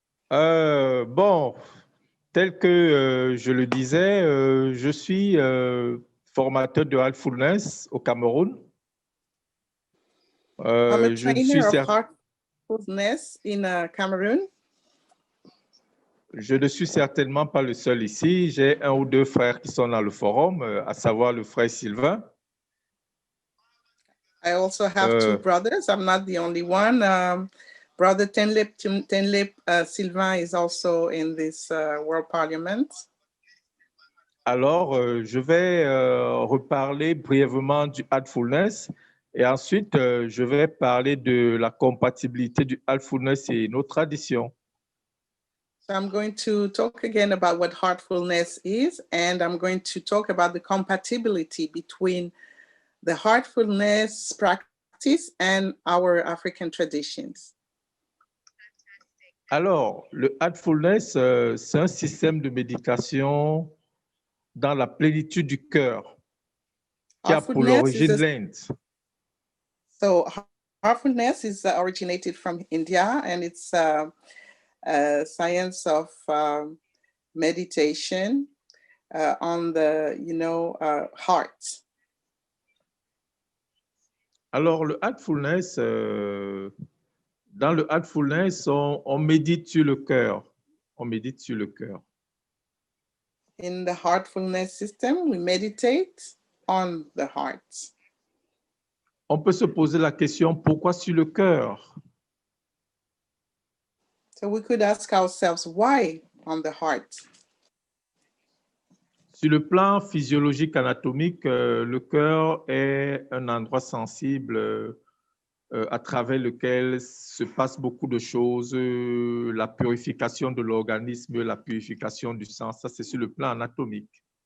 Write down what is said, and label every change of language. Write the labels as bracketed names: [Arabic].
[French] Bon, tel que je le disais, je suis formateur de heartfulness au Cameroun. [English] I'm a trainer of heartfulness in Cameroon. [French] Je ne suis certainement pas le seul ici. J'ai un ou deux frères qui sont dans le forum, à savoir le frère Sylvain. [English] I also have two brothers. I'm not the only one. Brother Tenlip Sylvain is also in this World Parliament. [French] Alors, je vais reparler brièvement du heartfulness et ensuite, je vais parler de la compatibilité du heartfulness et nos traditions. [English] So I'm going to talk again about what heartfulness is, and I'm going to talk about the compatibility between the heartfulness practice and our African traditions. [French] Alors, le heartfulness, c'est un système de médication dans la plénitude du cœur qui a pour l'origine l'Inde. [English] So heartfulness is originated from India, and it's science of meditation on the, heart. [French] Alors, le heartfulness, dans le heartfulness, on médite sur le cœur. On médite sur le cœur. [English] In the heartfulness system, we meditate on the heart. [French] On peut se poser la question, pourquoi sur le cœur? [English] So we could ask ourselves, why on the heart? [French] Sur le plan physiologique anatomique, le cœur est un endroit sensible à travers lequel se passe beaucoup de choses, la purification de l'organisme, la purification du sang, ça c'est sur le plan anatomique.